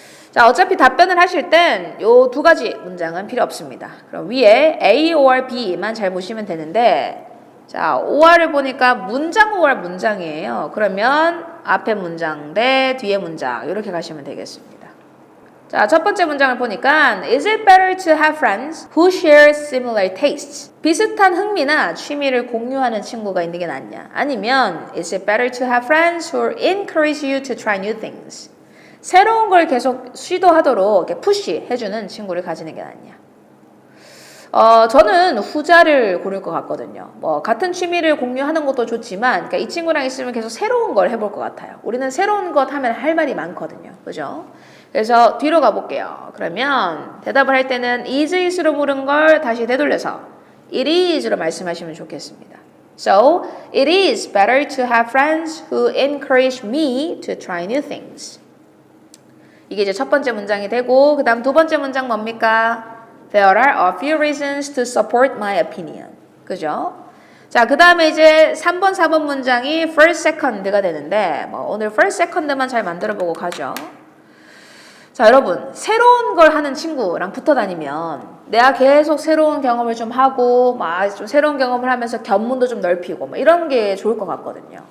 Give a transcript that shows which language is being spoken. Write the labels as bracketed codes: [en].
[ko] 자, 어차피 답변을 하실 땐 요 두 가지 문장은 필요 없습니다. 그럼 위에 A or B만 잘 보시면 되는데 자, OR을 보니까 문장 OR 문장이에요. 그러면 앞에 문장 대 뒤에 문장 이렇게 가시면 되겠습니다. 자, 첫 번째 문장을 보니까 [en] Is it better to have friends who share similar tastes? [ko] 비슷한 흥미나 취미를 공유하는 친구가 있는 게 낫냐? 아니면 [en] Is it better to have friends who encourage you to try new things? [ko] 새로운 걸 계속 시도하도록 이렇게 푸시 해주는 친구를 가지는 게 낫냐? 저는 후자를 고를 것 같거든요. 뭐 같은 취미를 공유하는 것도 좋지만 그러니까 이 친구랑 있으면 계속 새로운 걸 해볼 것 같아요. 우리는 새로운 것 하면 할 말이 많거든요. 그죠? 그래서 뒤로 가볼게요. 그러면 대답을 할 때는 is is로 물은 걸 다시 되돌려서 it is로 말씀하시면 좋겠습니다. [en] So, it is better to have friends who encourage me to try new things. [ko] 이게 이제 첫 번째 문장이 되고 그 다음 두 번째 문장 뭡니까? [en] There are a few reasons to support my opinion. [ko] 그죠? 자, 그 다음에 이제 3번, 4번 문장이 first, second가 되는데 뭐 오늘 first, second만 잘 만들어보고 가죠. 자, 여러분 새로운 걸 하는 친구랑 붙어 다니면 내가 계속 새로운 경험을 좀 하고 막 좀 새로운 경험을 하면서 견문도 좀 넓히고 뭐 이런 게 좋을 것 같거든요.